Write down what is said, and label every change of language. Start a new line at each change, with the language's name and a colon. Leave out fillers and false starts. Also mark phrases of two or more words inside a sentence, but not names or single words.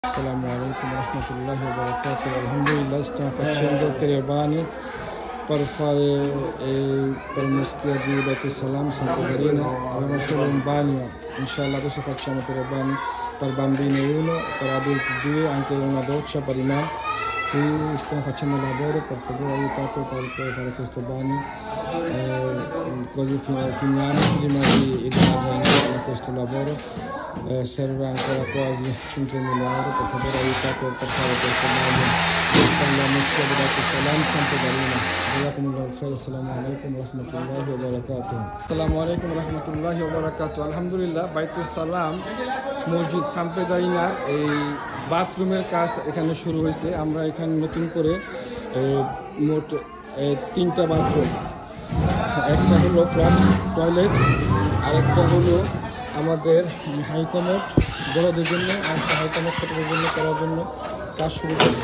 Arabic: السلام عليكم ورحمة الله وبركاته.
Italian: Alhamdulillah, stiamo facendo 3 bagni per per il moschea di Beit Salam San Caterina. Abbiamo solo un bagno, inshallah adesso facciamo 3 bagni per bambini 1, per adulti 2, anche una doccia per i me. Qui stiamo facendo il lavoro, per favore aiutate per fare questo bagno, così finiamo prima di iniziare questo lavoro. Serve ancora quasi 5.000 euro, per favore aiutate per fare questo bagno per la moschea di Beit Salam San Caterina.
Arabic: جزاكم الله خير. السلام عليكم ورحمة الله وبركاته. السلام عليكم ورحمة الله وبركاته.
Bangla: Alhamdulillah, Beit Salam মসজিদ সাম্প্রদায়িনার এই বাথরুমের কাজ এখানে শুরু হয়েছে। আমরা এখানে নতুন করে মোট 3টা বাথরুম, একটা হলো
English: flat toilet,
Bangla: আরেকটা হলো আমাদের হাইকমোড বড়দের জন্য, আর হাইকমোড ছোটদের জন্য করার জন্য কাজ শুরু করছি।